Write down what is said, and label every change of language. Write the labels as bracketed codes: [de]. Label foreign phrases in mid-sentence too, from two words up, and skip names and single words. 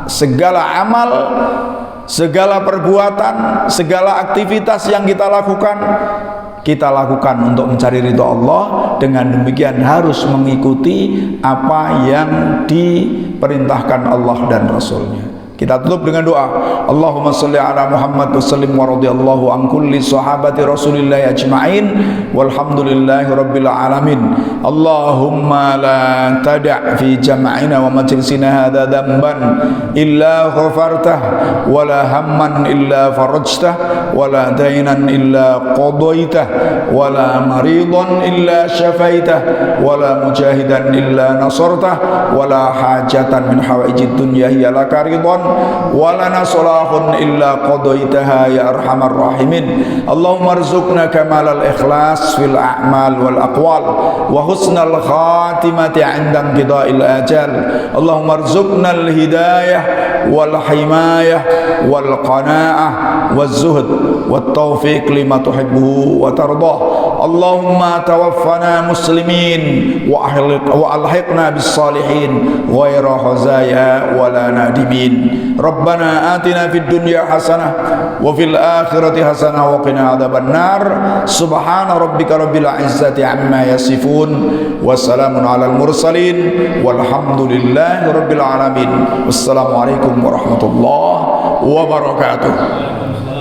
[id] Segala amal, segala perbuatan, segala aktivitas yang kita lakukan untuk mencari ridha Allah. Dengan demikian harus mengikuti apa yang diperintahkan Allah dan Rasulnya. Kita tutup dengan doa. [ar] اللهم صل على محمد وسلم ورضي الله عن كل صحابة رسول الله أجمعين والحمد لله رب العالمين. اللهم لا تدع في جمعنا ومجلسنا هذا ذنبا إلا غفرته ولا هما إلا فرجته ولا دينا إلا قضيته ولا مريضا إلا شفيته ولا مجاهدا إلا نصرته ولا حاجة من حوائج الدنيا هي لك رضوان ولنا صلاح إلا قضيتها يا أرحم الراحمين. اللهم ارزقنا كمال الإخلاص في الأعمال والأقوال وحسن الخاتمة عند انقضاء الأجل. اللهم ارزقنا الهداية والحماية والقناعة والزهد والتوفيق لما تحب وترضى. اللهم توفنا مسلمين وألحقنا بالصالحين غير خزايا ولا نادمين. ربنا آتنا في الدنيا حسنة وفي الآخرة حسنة وقنا عذاب النار. سبحان ربك رب العزة عما يصفون وسلام على المرسلين والحمد لله رب العالمين. والسلام عليكم ورحمة الله وبركاته.